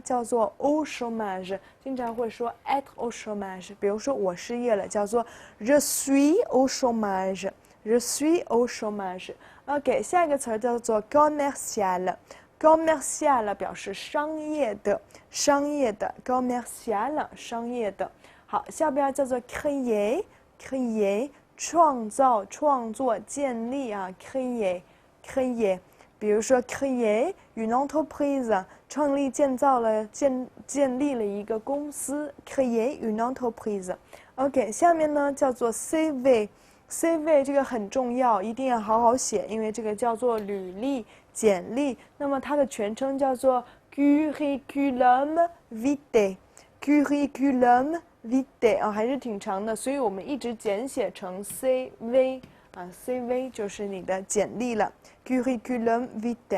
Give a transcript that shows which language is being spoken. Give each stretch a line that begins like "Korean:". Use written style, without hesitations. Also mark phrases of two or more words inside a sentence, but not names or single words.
French: 叫做 au chômage，
Chinese: 经常会说
French: être au chômage。
Chinese: 比如说我失业了，叫做
French: je suis au chômage。 Je suis au chômage。
Chinese: OK， 下一个词儿叫做 commercial。commercial 表示商业的，商业的 commercial 商业的。好，下边叫做 créer，créer 创造、创作、建立啊 créer。créer，
French: 比如说 créer une entreprise，
Chinese: 创立、建造了、建立了一个公司
French: créer une entreprise。
Chinese: OK， 下面呢叫做 CV。CV 这个很重要，一定要好好写，因为这个叫做履历、简历。那么它的全称叫做
French: curriculum vitae。 curriculum vitae
Chinese: 啊，还是挺长的，所以我们一直简写成 CV 啊 ，CV 就是你的简历了。
French: curriculum vitae。